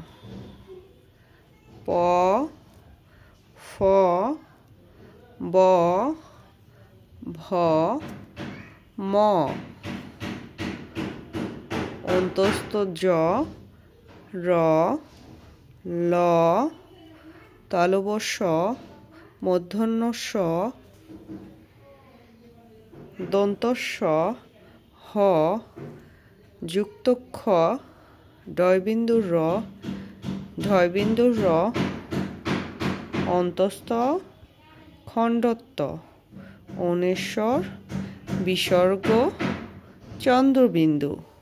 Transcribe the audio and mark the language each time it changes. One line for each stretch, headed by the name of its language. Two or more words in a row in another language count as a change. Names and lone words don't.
Bangla: প, ফ, ব, ভ, ম, অন্তস্থ জ, র, ল, তালব্য শ, মূর্ধন্য ষ, দন্ত স, হ, যুক্ত খ, ডয়বিন্দু র, ঢয়বিন্দু র, অন্তস্থ খণ্ডত্ব, অনেশ্বর, বিসর্গ, চন্দ্রবিন্দু।